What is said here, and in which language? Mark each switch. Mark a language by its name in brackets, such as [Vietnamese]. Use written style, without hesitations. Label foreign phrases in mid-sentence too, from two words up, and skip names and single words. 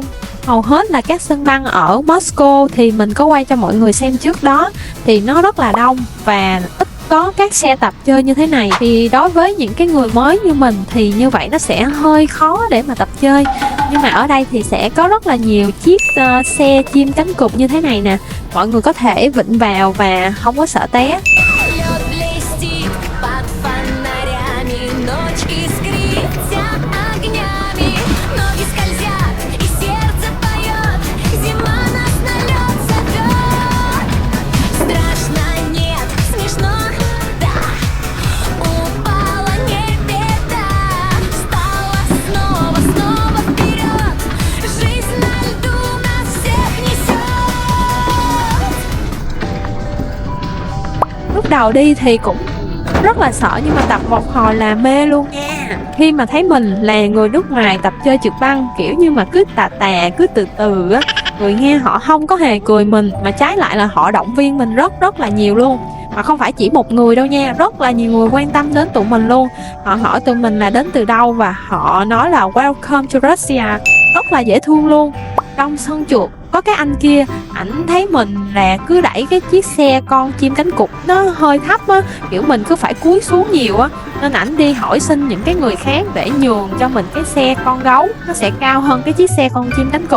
[Vietnamese] Hầu hết là các sân băng ở Moscow thì mình có quay cho mọi người xem trước đó thì nó rất là đông và ít có các xe tập chơi như thế này. Thì đối với những cái người mới như mình thì như vậy nó sẽ hơi khó để mà tập chơi. Nhưng mà ở đây thì sẽ có rất là nhiều chiếc xe chim cánh cụt như thế này nè. Mọi người có thể vịn vào và không có sợ té. [Russian] Лед блестит под фонарями, ночь искрится огнями, ноги скользят и сердце поет, зима нас налет зовет. Страшно нет, смешно, да, упала не беда, встала снова, снова вперед, жизнь на льду нас всех несет. [Vietnamese] Lúc đầu đi thì cũng rất là sợ nhưng mà tập một hồi là mê luôn nha. Khi mà thấy mình là người nước ngoài tập chơi trượt băng kiểu như mà cứ tà tà, cứ từ từ á, người nghe họ không có hề cười mình mà trái lại là họ động viên mình rất là nhiều luôn. Mà không phải chỉ một người đâu nha, rất là nhiều người quan tâm đến tụi mình luôn. Họ hỏi tụi mình là đến từ đâu và họ nói là [English] welcome to Russia, [Vietnamese] rất là dễ thương luôn. Trong sân trượt có cái anh kia, ảnh thấy mình là cứ đẩy cái chiếc xe con chim cánh cụt nó hơi thấp á, kiểu mình cứ phải cúi xuống nhiều á, nên ảnh đi hỏi xin những cái người khác để nhường cho mình cái xe con gấu, nó sẽ cao hơn cái chiếc xe con chim cánh cụt.